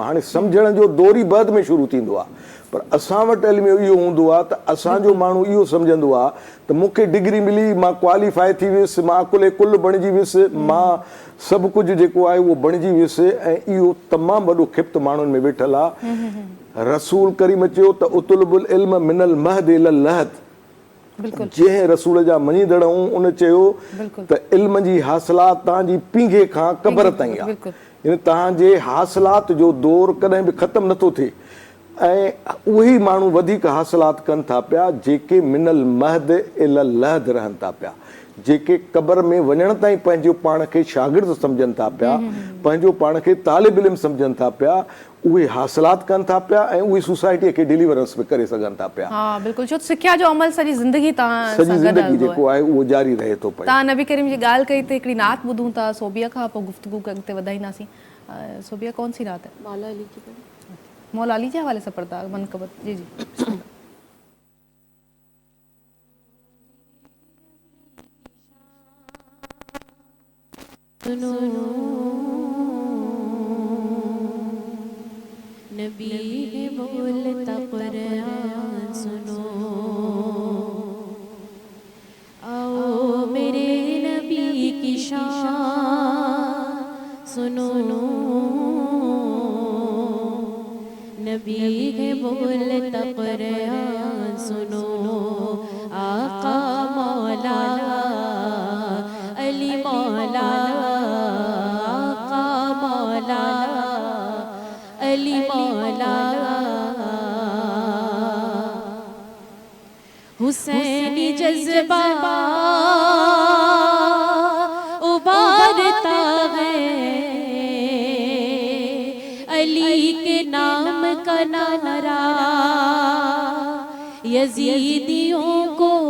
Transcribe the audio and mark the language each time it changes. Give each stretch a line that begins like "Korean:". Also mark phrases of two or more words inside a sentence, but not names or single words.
Sindhi: हाणे सम्झण जो दौर ई बाद में शुरू थींदो आहे। पर असां वटि इल्मु इहो हूंदो आहे त असांजो माण्हू इहो सम्झंदो आहे त मूंखे डिग्री मिली, मां क्वालीफाई थी वियुसि, मां कुल बणिजी वियुसि, मां सभु कुझु जेको आहे उहो बणिजी वियुसि। ऐं इहो तमामु वॾो ख़िप्त माण्हुनि में वेठल आहे। रसूल करीम चयो त
Arabic: اطلبوا العلم من المهد إلى اللحد.
Sindhi: जंहिं रसूल जा मञीदड़ हूं उन चयो त इल्म जी हासिलात तव्हांजी पींघे खां क़बर ताईं आहे। यानी तव्हांजे हासिलात जो दौर कॾहिं बि ख़तमु नथो थिए। ऐं उहे ई माण्हू वधीक हासिलात कनि था पिया जेके
Arabic: من المهد إلى اللحد
Sindhi: रहनि था पिया, जेके क़बर में वञण ताईं पंहिंजो पाण खे शागिर्द सम्झनि था पिया, पंहिंजो पाण खे तालिब इल्म सम्झनि था पिया, उहे हासिलात कनि था पिया ऐं उहे सोसाइटीअ खे डिलीवरेंस बि करे सघनि था पिया। हा बिल्कुलु, छो सिख्या जो अमल सॼी ज़िंदगी सॼी ज़िंदगी जेको आहे उहो जारी रहे थो पियो। तव्हां नबी करीम जी ॻाल्हि कई त हिकिड़ी नात ॿुधूं था, सोबिया खां पोइ गुफ़्तगू अॻिते वधाईंदासीं।
Urdu: سوبیا کون سی نعت ہے? مولا علی کے حوالے سے پڑھتا منقبت. جی جی سنو نبی ہے بولتا قرآن سنو، آؤ میرے نبی کی شان سنو. نبی ہے بولتا قرآن سنو, آقا مولا علی مولا، آقا مولا علی مولا، حسینی جذبہ ابھارتا ہے، علی کے نام کا نعرہ یزیدیوں کو